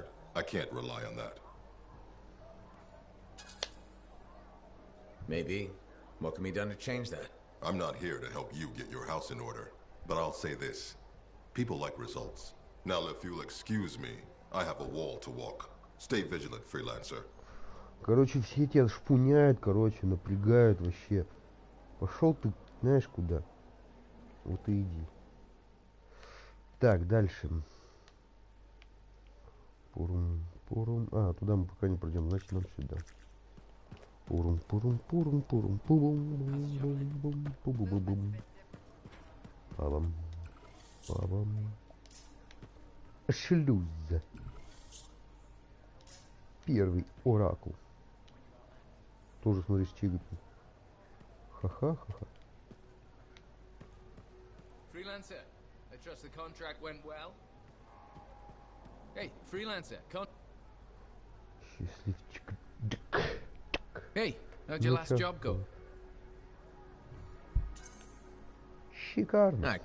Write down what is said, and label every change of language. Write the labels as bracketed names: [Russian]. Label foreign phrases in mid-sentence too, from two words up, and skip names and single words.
[English] I can't rely on that. Maybe. What can be done to change that? I'm not here to help you get your house in order. But I'll say this. People like results. Now, if you'll excuse me, I have a wall to walk. Stay vigilant, Freelancer. [Russian] Короче, все тебя шпуняют, короче, напрягают вообще. Пошел ты, знаешь куда? Вот и иди. Так, дальше. Туда мы пока не пройдем, значит нам сюда. Пурум-пурум-пурум-пурум-пурум-пурум-пурум-пурум-пурум. Павам. Шлюз. Первый оракул. Тоже, смотри, с чигами. Ха-ха-ха-ха. [English] Freelancer, I trust the contract went well. Hey, freelancer, [Russian] Счастливчик. [English] Hey, how'd your last job go? [Russian] Шикарно.